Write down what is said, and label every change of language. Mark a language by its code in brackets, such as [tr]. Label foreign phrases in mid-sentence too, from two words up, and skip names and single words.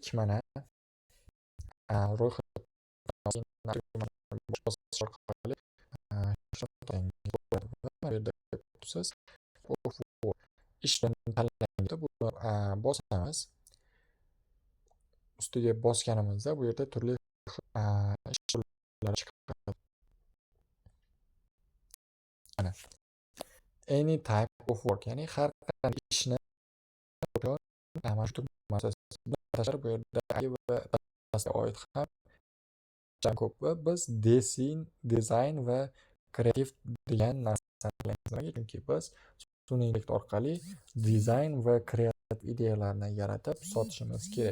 [uz] Mana ro'yxat ishni tanlaymiz. Bosamiz. Ustiga bosganimizda bu yerda turli ishlar chiqadi. [en] Mana any type of work, [uz] ya'ni har qanday ishni bu yerda oid ham ko'p va biz design va kreativ degan narsani bilaymiz. Nimaga? Chunki biz sun'iy intellekt orqali dizayn va kreativ ideyalarni yaratib sotishimiz kerak.